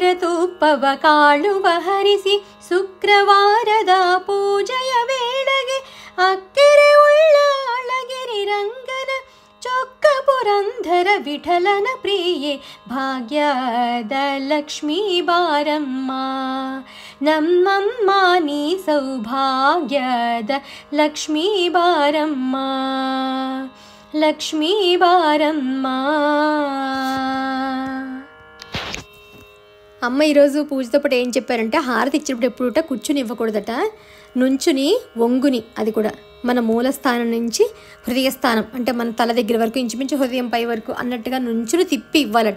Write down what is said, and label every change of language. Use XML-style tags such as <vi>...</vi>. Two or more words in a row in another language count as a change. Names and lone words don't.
<kn>ತುಪ್ಪವ ಕಾಳುವ ಹರಿಸಿ ಶುಕ್ರವಾರದ ಪೂಜೆಯ ವೇಳೆಗೆ, ಅಕ್ಕೆರೆ ಉಳ್ಳ ಅಳಗಿರಿ ರಂಗನ ಚೊಕ್ಕ ಪುರಂದರ ವಿಠಲನ ಪ್ರಿಯೆ ಭಾಗ್ಯದ ಲಕ್ಷ್ಮೀ ಬಾರಮ್ಮ, ನಮ್ಮಮ್ಮ ನೀ ಸೌಭಾಗ್ಯದ ಲಕ್ಷ್ಮೀ ಬಾರಮ್ಮ, ಲಕ್ಷ್ಮೀ బారమ్మ.</kn> <te>అమ్మ ఈరోజు పూజతో పాటు ఏం చెప్పారంటే హారతి ఇచ్చినప్పుడు ఎప్పుడు కూర్చుని ఇవ్వకూడదట, నుంచుని వంగుని, అది కూడా మన మూల స్థానం నుంచి హృదయ స్థానం అంటే మన తల దగ్గర వరకు ఇంచుమించు హృదయం పై వరకు అన్నట్టుగా నుంచుని తిప్పి ఇవ్వాలట.</te>